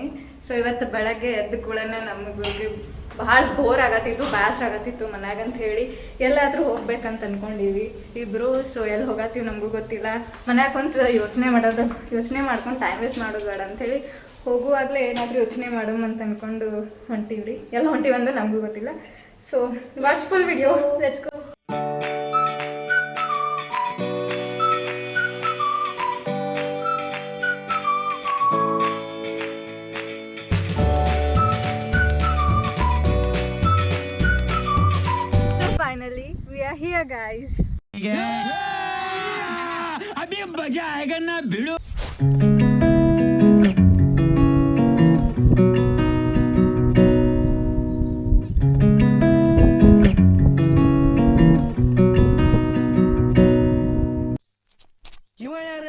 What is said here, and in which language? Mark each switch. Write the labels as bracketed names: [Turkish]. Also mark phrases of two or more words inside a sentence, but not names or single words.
[Kannada] ಸೊ ಇವತ್ತು ಬೆಳಗ್ಗೆ ಎದ್ದ ಕೂಡಲೇ ನಮಗೆ ಭಾಳ ಬೋರ್ ಆಗತ್ತಿತ್ತು, ಬೇಸರ ಆಗತ್ತಿತ್ತು ಮನ್ಯಾಗ ಅಂತ ಹೇಳಿ ಎಲ್ಲಾದರೂ ಹೋಗ್ಬೇಕಂತ ಅನ್ಕೊಂಡಿವಿ ಇಬ್ಬರು. ಸೊ ಎಲ್ಲಿ ಹೋಗತ್ತೀವಿ ನಮಗೂ ಗೊತ್ತಿಲ್ಲ. ಮನ್ಯಾಗ ಕುಂತು ಯೋಚನೆ ಮಾಡ್ಕೊಂಡು [English] time waste [Kannada] ಮಾಡೋದು ಬೇಡ ಅಂಥೇಳಿ ಹೋಗುವಾಗಲೇ ಏನಾದರೂ ಯೋಚನೆ ಮಾಡೋಣ ಅಂತ ಅಂದ್ಕೊಂಡು ಹೊಂಟೀವಿ. ಎಲ್ಲ ಹೊಂಟೀವಂದ್ರೆ ನಮಗೂ ಗೊತ್ತಿಲ್ಲ. [English] so watch full video, let's go. Finally, we are here, guys. [Hindi] अभी मजा आएगा ना भिड़ो. [Kannada] ಇವ ಯಾರೇ?